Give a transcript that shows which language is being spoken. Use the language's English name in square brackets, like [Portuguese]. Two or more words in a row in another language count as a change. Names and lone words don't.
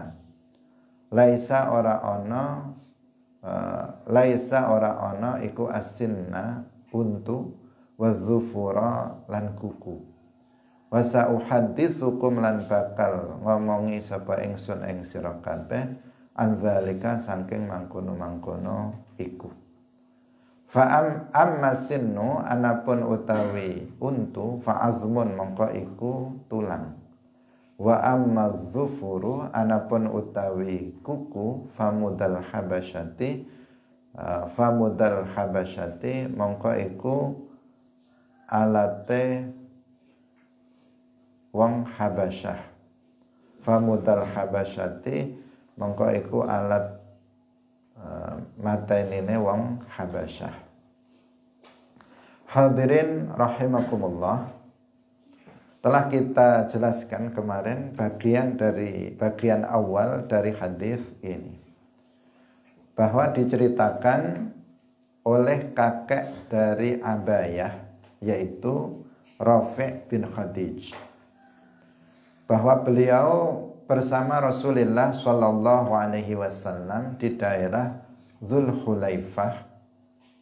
[Javanese] Laisa ora ana iku asinna untu [Arabic] وَالظُّفُرَ [Javanese] lan kuku. [Arabic] وَسَأُحَدِّثُكُمْ [Javanese] lan bakal ngomongi sapa ingsun ing sira kabeh [Arabic] عَنْ ذٰلِكَ [Javanese] saking mangkono-mangkono iku. [Arabic] فَأَمَّا السِّنُّ [Javanese] anapun utawi untu [Arabic] فَعَظْمٌ [Javanese] mongko iku tulang. [Arabic] وَأَمَّا الظُّفُرُ [Javanese] anapun utawi kuku [Arabic] فَمُدَى الْحَبَشَةِ [Javanese] mongko iku alate wong Habasyah. [Arabic] فَمُدَى الْحَبَشَةِ [Javanese] mongko iku alat matenine wong Habasyah. [Arabic] حَاضِرِين رَحِمَكُمُ اللّٰهُ, [Indonesian] telah kita jelaskan kemarin bagian awal dari hadis ini, bahwa diceritakan oleh kakek dari Abayah yaitu Rafi' bin Khadij, bahwa beliau bersama [Arabic] رَسُولِ اللّٰهِ صَلَّى اللّٰهُ عَلَيْهِ وَسَلَّمَ [Indonesian] di daerah Dzulhulaifah.